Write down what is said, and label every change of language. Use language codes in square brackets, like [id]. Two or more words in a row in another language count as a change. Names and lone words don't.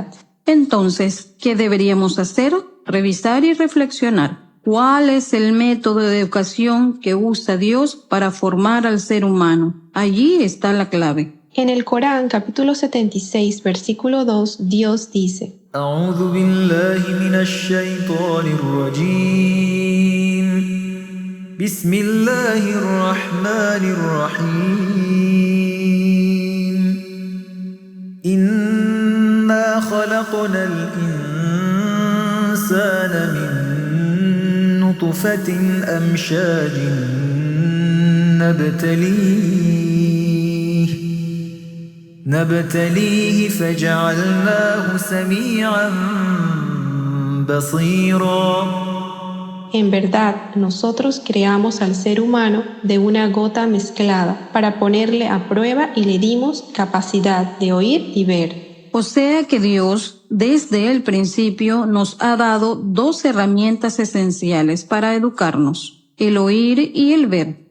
[es] Entonces, ¿qué deberíamos hacer? Revisar y reflexionar. ¿Cuál es el método de educación que usa Dios para formar al ser humano? Allí está la clave. En el Corán, capítulo 76, versículo 2, Dios dice: [ar] أعوذ بالله من الشيطان الرجيم بسم الله الرحمن الرحيم خلقنا الإنسان من نطفة أمشاج نبتليه فجعلناه سميعا بصيرا. [es] En verdad, nosotros creamos al ser humano de una gota mezclada para ponerle a prueba y le dimos capacidad de oír y ver. O sea que Dios, desde el principio, nos ha dado dos herramientas esenciales para educarnos: el oír y el ver.